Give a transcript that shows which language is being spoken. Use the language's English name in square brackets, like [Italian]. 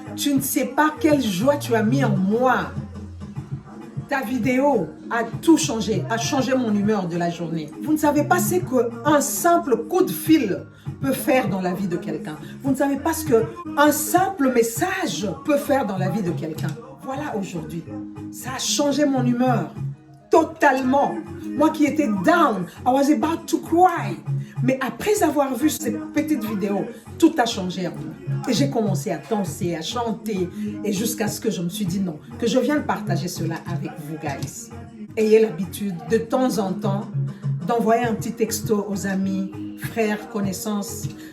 [French] Tu ne sais pas quelle joie tu as mis en moi. Ta vidéo a tout changé, a changé mon humeur de la journée. Vous ne savez pas ce qu'un simple coup de fil peut faire dans la vie de quelqu'un. Vous ne savez pas ce qu'un simple message peut faire dans la vie de quelqu'un. Voilà aujourd'hui, ça a changé mon humeur totalement. Moi qui étais down, [English] I was about to cry. [French] Mais après avoir vu ces petites vidéos, tout a changé en moi. Et j'ai commencé à danser, à chanter, et jusqu'à ce que je me suis dit non, que je vienne partager cela avec vous, guys. Ayez l'habitude, de temps en temps, d'envoyer un petit texto aux amis, frères, connaissances.